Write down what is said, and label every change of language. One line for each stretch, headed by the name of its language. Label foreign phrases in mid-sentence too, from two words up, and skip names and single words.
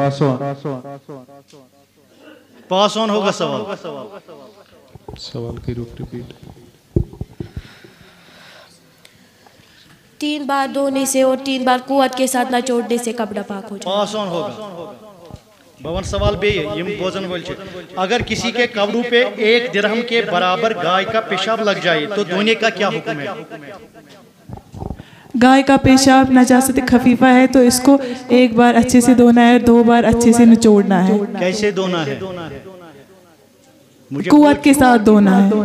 Urdu: آن ہوگا سوال. سوال کی روپ ریپیٹ. 3 بار دھونے سے اور 3 بار قوت کے ساتھ نہ چوڑنے سے کپڑا پاک ہو جائے. پاس آن ہوگا.
Kashmiri: بون سوال بے یم بوزن ول چھ,
Urdu: اگر کسی کے کپڑوں پہ ایک درہم کے برابر گائے کا پیشاب لگ جائے تو دھونے کا کیا حکم ہے؟ گائے کا پیشاب نجاست خفیفہ ہے تو اس کو ایک بار اچھے سے دھونا ہے اور 2 بار اچھے سے نچوڑنا ہے. کیسے دھونا ہے؟ قوت کے ساتھ دھونا ہے.